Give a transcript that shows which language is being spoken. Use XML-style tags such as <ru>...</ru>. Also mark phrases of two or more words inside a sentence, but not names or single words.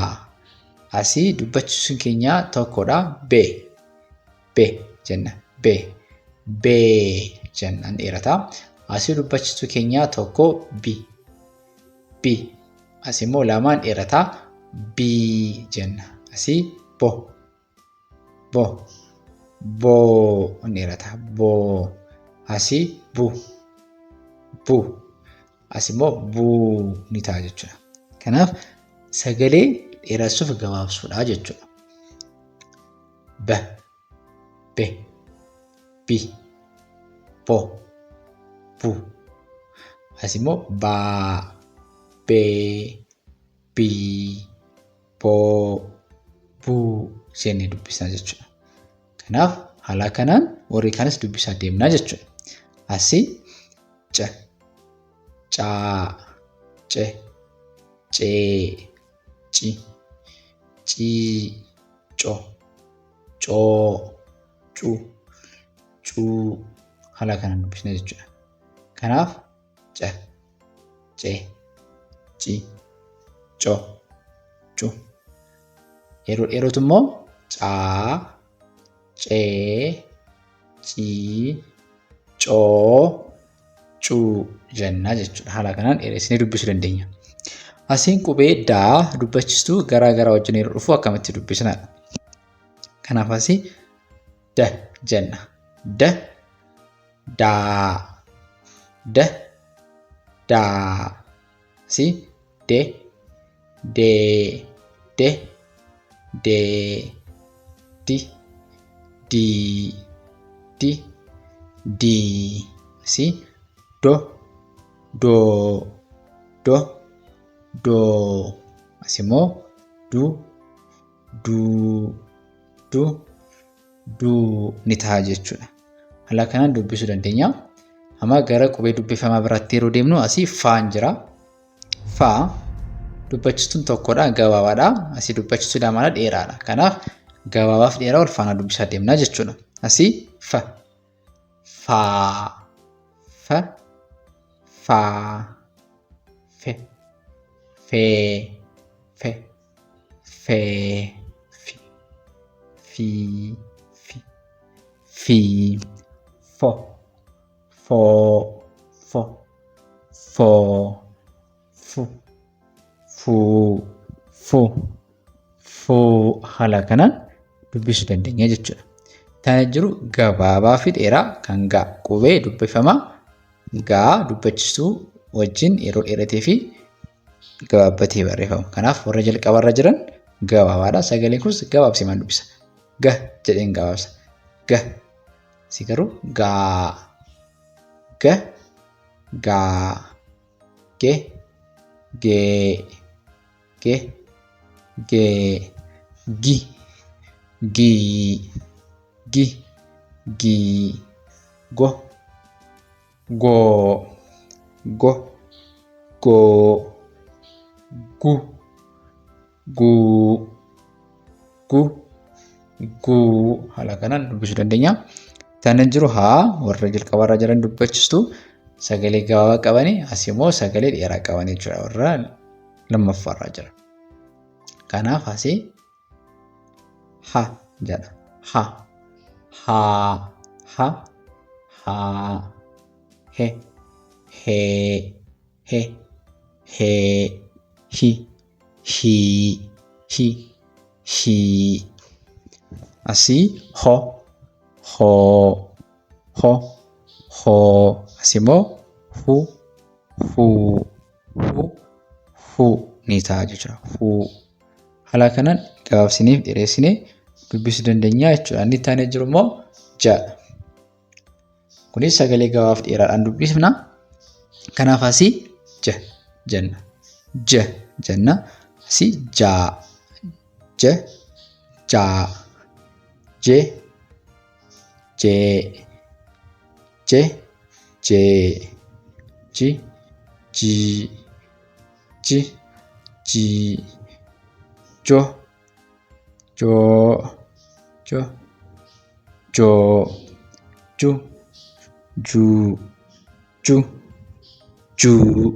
<om>Asii dubbachistuun keenya tokkodha. B. B jenna. B. B jenna dheerata. Asii dubbachistuu keenya tokko B. B. Asii immoo 2 dheerata. B jenna. Asii Bo. Bo. Bo dheerata. Bo. Asii Bu. Bu. Asii immoo Buu ni ta'a jechuudha. Kanaaf sagalee dheeressuuf gabaabsuudha jechuudha. B. B. B. Bo. Bu. Asii immoo Baa. Bee. Bii. Boo. Buu jennee dubbisna jechuudha. Kanaaf Haala kanaan warri kanis dubbisaa deemnaa jechuudha. Asii c, caa, ce, cee, ci, cii, co, coo, cu, cuu. Haala kanaan dubbisna jechuudha. Kanaaf c, ce, ci, co, cu. Yeroo dheerootu immoo caa, cee, cii, coo, cuu jennaa jechuudha. Haala kanaan dheeressinee dubbisuu dandeenya. Asiin qubee daa dubbachistuu garaa garaa wajjin yeroo dhufu akkamitti dubbisnaadha. Kanaaf asii da jenna. Da, daa, da, daa. Asii de, dee, de, dee, di, dii, di, dii. Asii do, doo, do, doo. Asimmoo du, duu, du, duu ni ta'a jechuudha. Haala kanaan dubbisuu dandeenya. Amma gara qubee dubbifamaa biraatti yeroo deemnu asii faan jira. Faa dubbachistuun tokkodha, gabaabaadha. Asii dubbachistuu lamaadha, dheeraadha. Kanaaf gabaabaaf dheeraa wal faana dubbisaa deemnaa jechuudha. Asii fa, faa, fa, faa, fe, fee, fe, fee, fi, fii, fi, fii, fo, foo, fo, foo, fu, fuu, fu, fuu. Haala kanaan dubbisuu dandeenya jechuudha. Tana jiru gabaabaa fi dheeraa kan gaa qubee dubbifamaa gaa dubbachistuu wajjin yeroo dheeratee fi gabaabbatee barreeffama. Kanaaf warra jalqabarra jiran gabaabaadha. Sagaleen kunis gabaabsee maan dubbisa. Ga jedheen gabaabsa. Ga. Si garuu gaa, ga, gaa, ge, gee, ge, gee, gi, gii, gi, gii, go, goo, go, goo, gu, guu, gu, guu. Haala kanaan dubbisuu dandeenya. Tana jiru haa warra jalqabarra jiran dubbachistuu sagalee gabaabaa qabanii asii immoo sagalee dheeraa qaban jechuudha. Warra lammaffaarra jira. Kanaaf asii ha jedha. Ha, haa, ha, haa, he, hee, he, hee, hi, hii, hi, hii. Asii ho, hoo, ho, hoo. Asii immoo hu, huu, hu, huu ni ta'a jechuudha. Huu. Haala kanaan gabaabsinee dheeressinee dubbisuu dandeenya jechuudha. Inni itti aanee jiru immoo ja. Kunis sagalee gabaaf dheeraadhaan dubbifna. Kanaaf asii ja jenna. Ja jenna. Asii jaa, ja, jaa, je, jee, je, jee, ji, jii, ji, jii, jo, joo, jo, joo, ju, juu, ju, juu.</om>